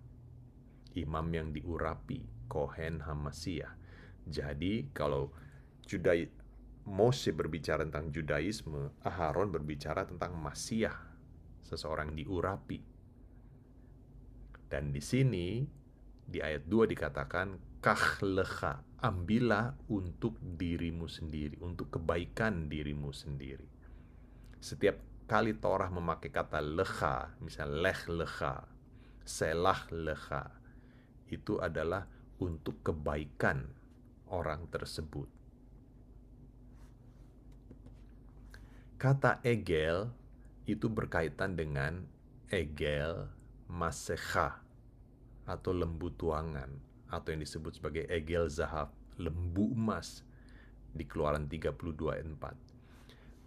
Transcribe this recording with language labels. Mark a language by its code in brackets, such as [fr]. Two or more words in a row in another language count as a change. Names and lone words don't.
[id] Imam yang diurapi, [he] כהן המשיח. [id] Jadi kalau Mose berbicara tentang Judaisme, Aharon berbicara tentang Masiah, seseorang diurapi. Dan di sini di ayat 2 dikatakan [he] קח לך, [id] ambillah untuk dirimu sendiri, untuk kebaikan dirimu sendiri. Setiap kali Torah memakai kata lecha, misalnya [he] לך לך, שלח לך, [id] itu adalah untuk kebaikan orang tersebut. Kata egel itu berkaitan dengan [he] עגל מסכה [id] atau lembu tuangan, atau yang disebut sebagai [he] עגל זהב, [id] lembu emas, di Keluaran 32 ayat 4.